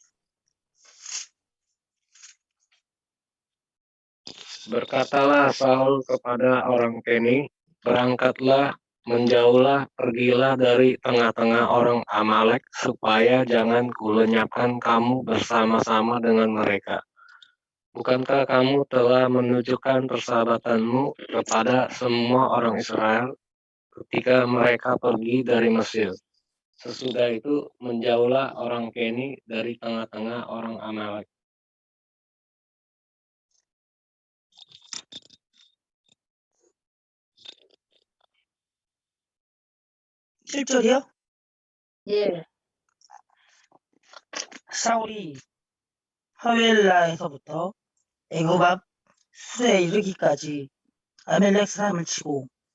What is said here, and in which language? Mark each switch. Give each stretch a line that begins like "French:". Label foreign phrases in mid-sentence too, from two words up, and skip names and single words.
Indonesian: Berkatalah Saul kepada orang Keni, berangkatlah, menjauhlah, pergilah dari tengah-tengah orang Amalek, supaya jangan kulenyapkan kamu bersama-sama dengan mereka. Bukankah kamu telah menunjukkan persahabatanmu kepada semua orang Israel ketika mereka pergi dari Mesir? Sesudah itu menjauhlah orang Keni dari tengah-tengah orang Amalek.
Korean: 실절이요? 예. 사울이 하웰라에서부터 애굽 앞 수에 이르기까지 아멜렉 사람을 치고